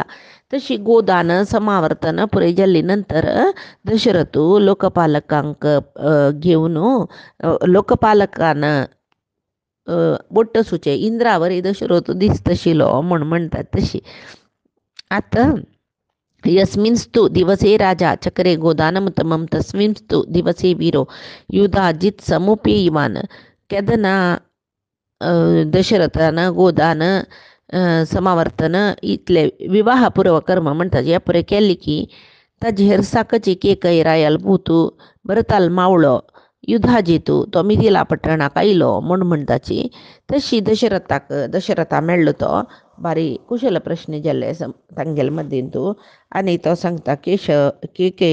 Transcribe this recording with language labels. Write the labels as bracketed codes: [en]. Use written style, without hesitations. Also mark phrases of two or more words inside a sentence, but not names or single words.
[kok] तशी गोदान समावर्तन पुरय जाल्ली नंतर दशरथ लोकपालकांक घेवन लोकपालकान बोट्ट सुचे इंद्रावरी दशरथ दिसत आशिल्लो म्हूण म्हणटात. तशी आतां [sa] यस्मिंस्तु दिवसे राजा चक्रे गोदानमुत्तमं तस्मिंस्तु दिवसे वीरो युधाजित समुपेयिवान. [kok] केदना दशरथान गोदान समावर्तन इतले विवाहपूर्व कर्म म्हणटात हे पुरे केल्ली की ताजे हेर साकची केकय रायाल पुतू भरताल मावळो युधाजितू तो मिथिला पట్టणाक आयलो म्हूण म्हणटाची. तशी दशरथा मेळ्ळो तो बारी कुशल प्रश्न जाल्ले तांगेले मदींतू आनी तो सांगता केकय